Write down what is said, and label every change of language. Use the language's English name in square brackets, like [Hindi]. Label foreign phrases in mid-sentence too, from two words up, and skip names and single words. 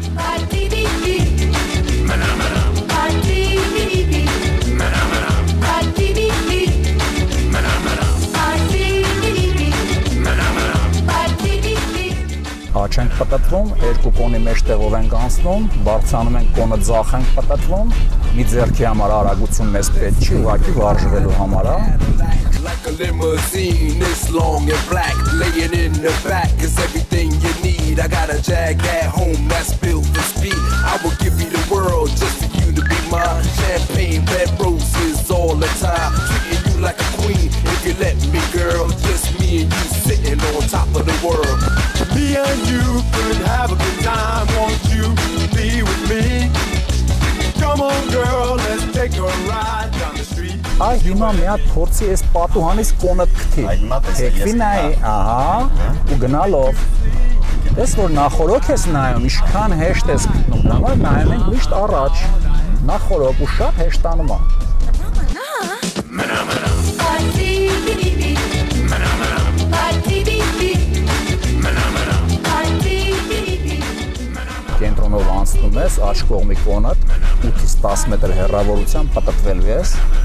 [Armenian] Աջ ենք պտտվում, երկու կոնի մեջտեղով ենք անցնում, բարձրանում ենք կոնը ձախ ենք պտտվում, մի ձեռքի համար արագություն մեզ պետք չի, ուղղակի վարժվելու համար է։ [English] Like a limousine, it's long and black, laying in the back is everything you need. I got a Jag at home that's built for speed. I will give you the world just for you to be mine. Champagne, red roses all the time, treating you like a queen. If you let me, girl, just me and you sitting on top of the world. Me and you could have a good time. Won't you be with me? Come on, girl, let's take a ride down the street. [Armenian] Այ հիմա մի հատ փորձի այս պատուհանից կոնդ քթի։ Թեքվի նայ, ահա, ու գնալով։ Դες որ նախորոք ես նայում, ինչքան հեշտ ես գտնում, դրա համար նայում ենք միշտ առաջ։ Նախորոք ու շատ հեշտանում է։ Կենտրոնով անցնում ես, աջ կողմի կոնդ 8-ից 10 մետր հեռավորությամբ պտտվելու ես։